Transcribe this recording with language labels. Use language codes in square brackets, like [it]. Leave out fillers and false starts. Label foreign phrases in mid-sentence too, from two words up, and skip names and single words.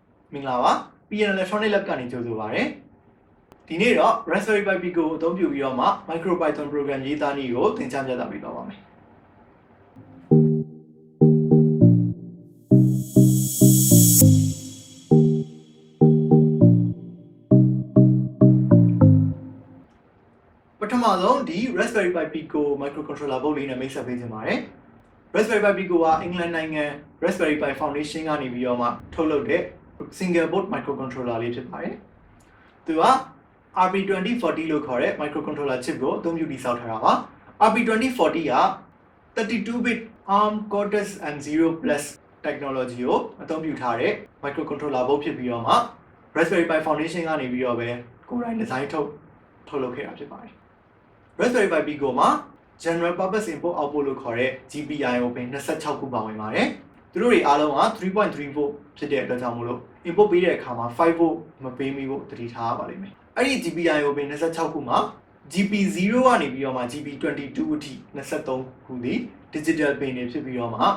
[my] မင်္ဂလာပါ PN Electronic Lab ကနေကြိုဆိုပါရစေဒီနေ့တော့ Raspberry Pi Pico ကိုအသုံးပြုပြီးတော့မှ [en] MicroPython program [my] ရေးသားနည်းကိုသင်ကြားပြသပေးသွားပါမယ်ပထမဆုံးဒီ [en] Raspberry Pi Pico microcontroller board [my] လေးနဲ့မိတ် ဆက်ပေးချင်ပါတယ် Raspberry Pi Pico ကအင်္ဂလန်နိုင်ငံ Raspberry Pi Foundation ကနေပြီးတော့မှထုတ်လုပ်တဲ့ [en] single board microcontroller [my] လေးဖြစ်ပါတယ်သူက RP2040 လို့ခေါ်တဲ့ microcontroller chip ကိုအသုံးပြုတည်ဆောက်ထားတာပါ RP2040 က [en] 32-bit ARM Cortex M0 Plus technology [my] ကိုအသုံးပြုထားတဲ့ [en] microcontroller board [my] ဖြစ်ပြီး တော့မှ Raspberry Pi Foundation ကနေပြီးတော့ပဲကိုယ်တိုင် design ထုတ်လုပ်ခဲ့တာဖြစ်ပါတယ် Raspberry Pi Pico မှာ [en] General Purpose Input Output [my] လို့ခေါ်တဲ့ [en] GPIO pin [my] 26ခုပါဝင်ပါတယ်သူတို့တွေအားလုံးက 3.3 volt ဖြစ်တဲ့အတွက်ကြောင့်မို့လို့ input ပေးတဲ့အခါမှာ5 volt မပေးမိဖို့သတိထားရပါလိမ့်မယ်အဲ့ဒီ [en] GPIO pin [my] 26ခုမှာ GP0 ကနေပြီးတော့မှ GP22 အထိ23ခုဒီ [en] digital pin [my] တွေဖြစ်ပြီးတော့မှ